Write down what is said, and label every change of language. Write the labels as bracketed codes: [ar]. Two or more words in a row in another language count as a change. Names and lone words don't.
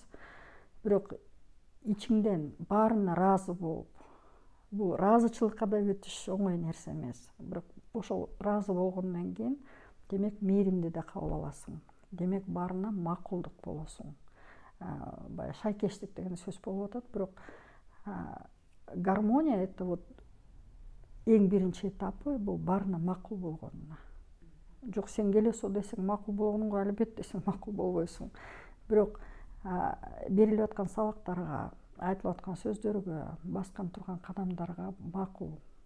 [ky] Бирок ичиңден баарына ыраазы болуп, бул ыраазычылыкка да өтүш оңой нерсе эмес. Бирок ошол ыраазы болгондон кийин, демек мээримди да кабыл аласың. Демек баарына макулдук болосуң. Баягы шайкештик деген сөз болуп атат, бирок [ru] гармония это вот [ky] эң биринчи этапы бул баарына макул болгонуна. Жок, сен келесиң десең макул болгонуңга албетте сен макул болбойсуң. Бирок берилип аткан сабактарга, айтылып аткан сөздөргө, баскан турган кадамдарга макул.